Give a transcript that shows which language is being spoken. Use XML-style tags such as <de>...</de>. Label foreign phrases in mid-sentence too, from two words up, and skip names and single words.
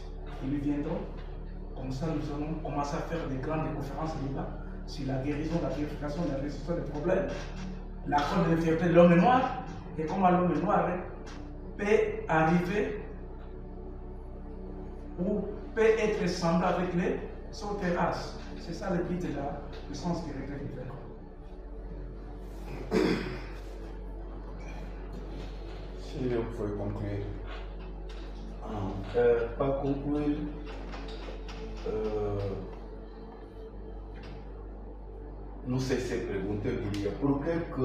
<fr>Ils viendront, comme ça nous allons commencer à faire des grandes conférences débat sur la guérison, la purification, la résolution des problèmes. La cause de l'infériorité de l'homme est noir, et comment l'homme est noir peut arriver ou peut être semblable avec les autres races. C'est ça le but de la puissance spirituelle du Verbe.</fr> <pt>Se eu for concluir. Para concluir, não sei se é pergunta, eu diria, por que</pt>